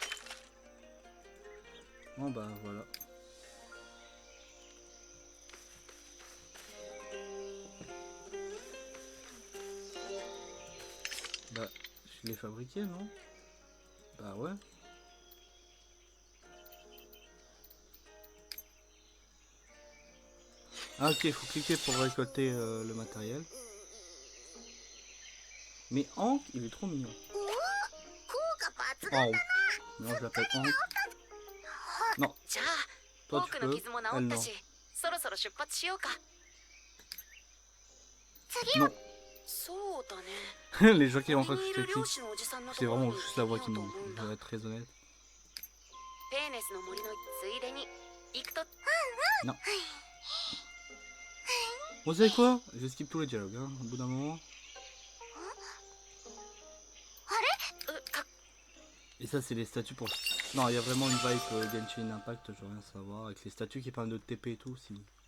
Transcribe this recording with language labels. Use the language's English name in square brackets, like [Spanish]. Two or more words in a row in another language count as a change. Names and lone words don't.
[French] Bon bah voilà. Bah, je l'ai fabriqué, non? Bah ouais. Ah ok, il faut cliquer pour récolter le matériel. Mais Hank, il est trop mignon. [Japanese] 効果抜群。 [French] Hank. Non, je l'appelle Hank. Non, [Japanese] じゃあ、 [French] toi [Japanese] 多 [French] tu [Japanese] くの [French] peux, [Japanese] 傷も治 [French] elle [Japanese] った [French] non. [Japanese] し、そろそろ出発しようか。 [French] Non. [Japanese] そうだね。 [French] Les gens qui [Japanese] 森 [French] rencontrent [Japanese] にい [French] je [Japanese] る [French] te [Japanese] 漁 [French] quitte. [Japanese] 師のおじさんのと [French] C'est [Japanese] ころに [French] vraiment [Japanese] 行っ [French] juste [Japanese] て [French] la [Japanese] みよ [French] voix [Japanese] う [French] qui [Japanese] と [French] manque, [Japanese] 思うん [French] je [Japanese] だ。 [French] vais être très honnête. [Japanese] ペーネスの森のついでに行くと。 [French] Non. Vous savez quoi? Je skip tous les dialogues, hein, au bout d'un moment. [Japanese] か [French] Et ça, c'est les statues pour... Non, il y a vraiment une vibe Genshin Impact, je veux rien savoir. Avec les statues qui parlent de TP et tout, si...